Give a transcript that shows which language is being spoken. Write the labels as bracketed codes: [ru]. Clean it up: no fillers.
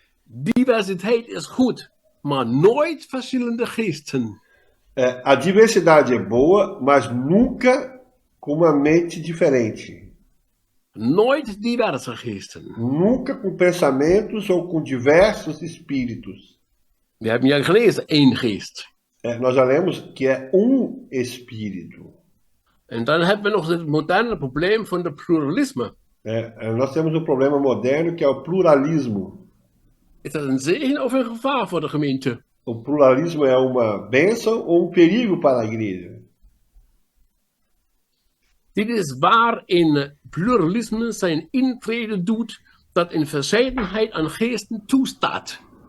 [nl] Diversiteit is goed, maar nooit verschillende geesten. [pt] A diversidade é boa, mas nunca com uma mente diferente. [nl] Nooit diverse geesten. [pt] Nunca com pensamentos ou com diversos espíritos. [nl] We hebben ja gelezen, één geest. [pt] Nós já lemos que é espírito. [nl] En dan hebben we nog het moderne probleem van de pluralisme. [pt] Nós temos um problema moderno que é o pluralismo. [nl] Is dat een zegen of een gevaar voor de gemeente? [pt] O pluralismo é uma bênção ou um perigo para a igreja? [nl] Dit is waarin pluralisme zijn intrede doet, dat een verscheidenheid aan geesten toestaat.